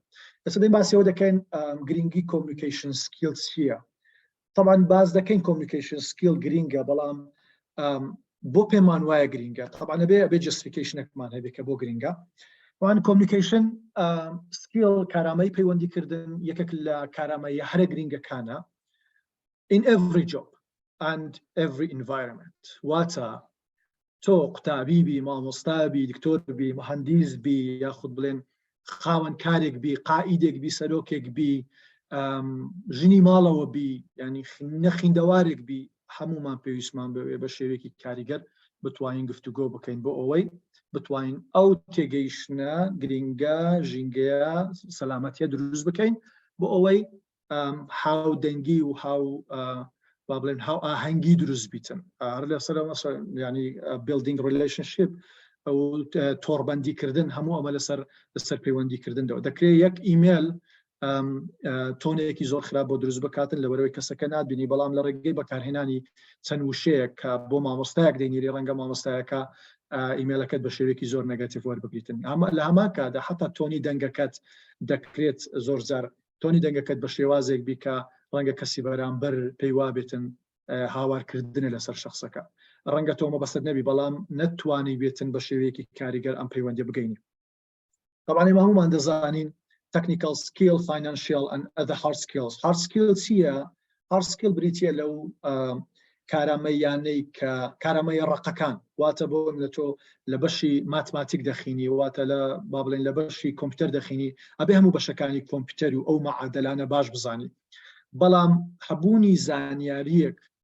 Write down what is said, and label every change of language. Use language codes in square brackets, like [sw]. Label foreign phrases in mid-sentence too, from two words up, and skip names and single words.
[ckb] ئێستا دەین باسیەوە دەکەین گرینگی [en] communication skill [ckb] چییە؟ طبعاً باز دەکەین [en] communication skill [ckb] گرینگە، بەڵام بۆ پێمان وایە گرینگە. طبعاً ئەبێ جستیفیکیشنێکمان هەبێت کە بۆ گرینگە. [en] one communication skill [ckb] کارامەی پەیوەندیکردن یەکێک لە کارامەی هەرە گرینگەکانە [en] in every job and every environment. [ckb] واتە تۆ قوتابی بی، مامۆستا بی، دکتۆر بی، مهندس بی، یاخود بڵێن خاوەنکارێک بی، قائیدێک بی، سەرۆکێک بی، ژنی ماڵەوە بی، ینی نەخیندەوارێک بی، هەمومان پێویستمان بە شێوەیەکی کاریگەر بتوانین گفتوگۆ بکەین بۆ ئەوەی بتوانین ئەو تێگەیشتنە گرینگە ژینگەیە سەلامەتیە دروست بکەین بۆ ئەوەی هاودەنگی و با بڵێن هاو ئاهەنگی دروست بیتن. هەر لەسەرەوە ینی [en] building relationship [ckb] ئەو تۆڕبەندیکردن هەموو ئەمە لەسەر پەیوەندیکردنەوە. دەکرێت یەک ئیمێل تۆنێکی زۆر خراپ بۆ دروست بکاتن لەبەرەوەی کەسەکە ناتبینی، بەڵام لە ڕێگەی بەکارهێنانی چەند وشەیەک کە بۆ مامۆستایەک دەینێری ڕەنگە مامۆستایەکە ئیمێلەکەت بە شێوەیەکی زۆر نەگاتیڤ وەربگریتن لە هەمان کاتدا حتا تۆنی دەنگەکەت دەکرێت زۆر جار تۆنی دەنگەکەت بە شێوازێک بیکە ڕەنگە کەسی بەرامبەر پێی وابێتن هاوارکردنە لەسەر شخصەکە ڕەنگە تۆ مەبەستت نەبی بەڵام نەتوانی بێتن بە شێوەیەکی کاریگەر ئەم پەیوەندی بگەینی طبعا ئێمە هەمومان دەزانین [en] technical skill, financial and other hard skills. Hard skills [ckb] هي [en] hard skill [ckb] بریتیە لەو کارامەیانەی کە کارامەی ڕقەکان واتە بۆ لە تۆ لە بەشی ماتماتیک دەخینی واتە لە با بڵێن لە بەشی کۆمپیوتەر دەخینی ئەبێ هەموو بەشەکانی کۆمپیوتەر و ئەو معادلانە باش بزانی بەڵام هەبوونی زانیاریەک